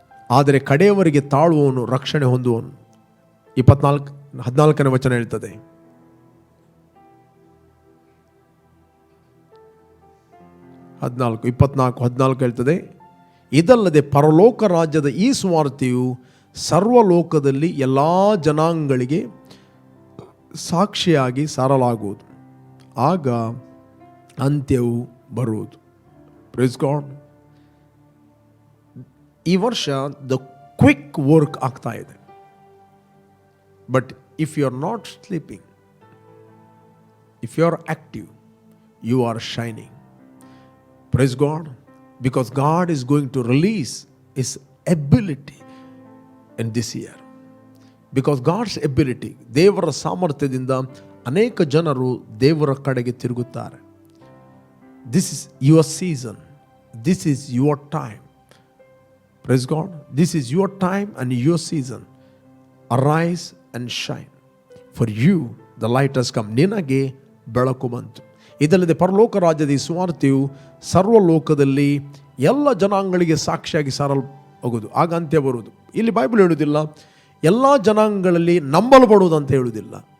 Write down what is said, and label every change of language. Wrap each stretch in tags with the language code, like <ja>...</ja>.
<kn>ಆದರೆ ಕಡೆಯವರೆಗೆ ತಾಳುವವನು ರಕ್ಷಣೆ ಹೊಂದುವನು. 14ನೇ ವಚನ ಹೇಳ್ತದೆ, ಹದಿನಾಲ್ಕು ಹೇಳ್ತದೆ, ಇದಲ್ಲದೆ ಪರಲೋಕ ರಾಜ್ಯದ ಈ ಸುವಾರ್ತೆಯು ಸರ್ವಲೋಕದಲ್ಲಿ ಎಲ್ಲ ಜನಾಂಗಗಳಿಗೆ ಸಾಕ್ಷಿಯಾಗಿ ಸಾರಲಾಗುವುದು, ಆಗ ಅಂತ್ಯವು ಬರುವುದು.</kn> <en>Praise God.</en> <kn>ಈ ವರ್ಷ</kn> <en>the quick work</en> <kn>ಆಗ್ತಾ ಇದೆ.</kn> <en>But if you are not sleeping, if you are active, you are shining. Praise God. Because God is going to release His ability in this year. Because God's ability,</en> <kn>ದೇವರ ಸಾಮರ್ಥ್ಯದಿಂದ ಅನೇಕ ಜನರು ದೇವರ ಕಡೆಗೆ ತಿರುಗುತ್ತಾರೆ.</kn> <en>This is your season. This is your time. Praise God. This is your time and your season. Arise and shine. For you the light has come.</en> <kn>ನಿನಗೆ ಬೆಳಕು ಬಂತು. ಇದಲ್ಲದೆ ಪರಲೋಕ ರಾಜ್ಯದ ಈ ಸುವಾರ್ತೆಯು ಸರ್ವಲೋಕದಲ್ಲಿ ಎಲ್ಲ ಜನಾಂಗಗಳಿಗೆ ಸಾಕ್ಷಿಯಾಗಿ ಸಾರಲ್ಪಡುವುದು, ಆಗ ಅಂತ್ಯ ಬರುವುದು. ಇಲ್ಲಿ ಬೈಬಲ್ ಹೇಳುವುದಿಲ್ಲ ಎಲ್ಲ ಜನಾಂಗಗಳಲ್ಲಿ ನಂಬಲ್ಪಡುವುದು ಅಂತ ಹೇಳುವುದಿಲ್ಲ.</kn>